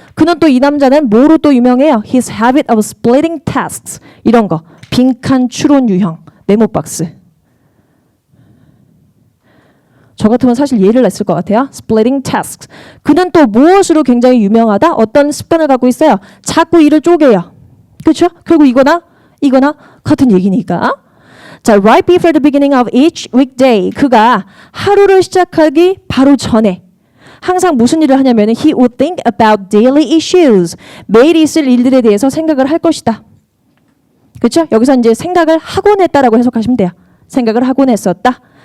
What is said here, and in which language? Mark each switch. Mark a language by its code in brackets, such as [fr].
[ko] 그는 또 이 남자는 뭐로 또 유명해요? [en] His habit of splitting tasks [ko] 이런 거 빈칸 추론 유형 네모 박스. 저 같으면 사실 예를 냈을 것 같아요. [en] Splitting tasks. [ko] 그는 또 무엇으로 굉장히 유명하다? 어떤 습관을 갖고 있어요? 자꾸 일을 쪼개요. 그렇죠? 그리고 이거나 같은 얘기니까. [en] 자, right before the beginning of each weekday. [ko] 그가 하루를 시작하기 바로 전에 항상 무슨 일을 하냐면 [en] he would think about daily issues. [ko] 매일 있을 일들에 대해서 생각을 할 것이다. 그렇죠? 여기서 이제 생각을 하곤 했다라고 해석하시면 돼요. 생각을 하곤 했었다.